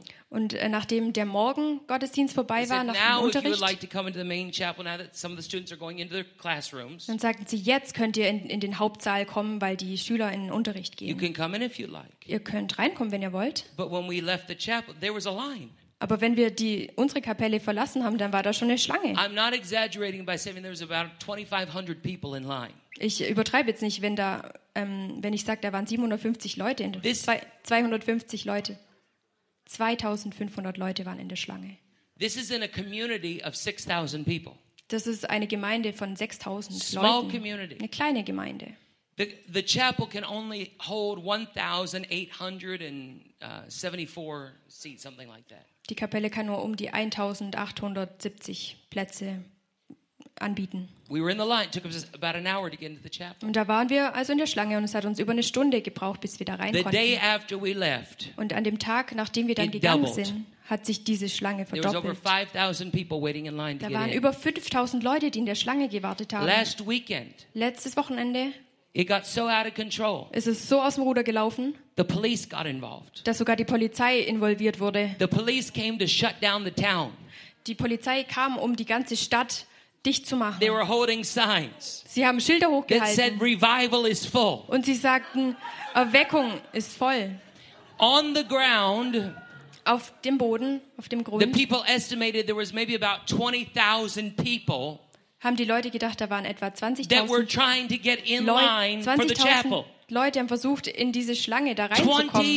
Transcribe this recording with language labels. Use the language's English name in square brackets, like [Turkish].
[German] Und nachdem der Morgengottesdienst vorbei war, nach dem Unterricht, dann sagten sie, jetzt könnt ihr in den Hauptsaal kommen, weil die Schüler in den Unterricht gehen. Ihr könnt reinkommen, wenn ihr wollt. Aber als wir die Kapelle verließen, gab es eine Linie. Aber wenn wir unsere Kapelle verlassen haben, dann war da schon eine Schlange. [English] I'm not exaggerating by saying there was about 2500 people in line. [German] Ich übertreibe jetzt nicht, wenn ich sage, da waren 750 Leute in der Schlange. 250 Leute. 2500 Leute waren in der Schlange. [English] This is in a community of 6000 people. [German] Das ist eine Gemeinde von 6000 Leuten. [English] Small community. [German] Eine kleine Gemeinde. [English] The chapel can only hold 1874 seats, something like that. [German] Die Kapelle kann nur die 1870 Plätze anbieten. [English] We were in the line, took us about an hour to get into the chapel. [German] Und da waren wir also in der Schlange und es hat uns über eine Stunde gebraucht, bis wir da rein konnten. [English] The day after we left. [German] Und an dem Tag, nachdem wir dann gegangen sind, hat sich diese Schlange verdoppelt. [English] There was over 5000 people waiting in line to get in. [German] Da waren über 5000 Leute, die in der Schlange gewartet haben. [English] Last weekend. [German] Letztes Wochenende. [English] It got so out of control. [German] Es ist so aus dem Ruder gelaufen. [English] The police got involved. [German] Dass sogar die Polizei involviert wurde. [English] The police came to shut down the town. [German] Die Polizei kam, die ganze Stadt dicht zu machen. [English] They were holding signs. [German] Sie haben Schilder hochgehalten. [English] That said revival is full. [German] Und sie sagten, Erweckung ist voll. [English] On the ground. [German] Auf dem Boden, auf dem Grund. [English] The people estimated there was maybe about 20,000 people. [German] Haben die Leute gedacht, da waren etwa 20.000 Leute haben versucht, in diese Schlange da reinzukommen.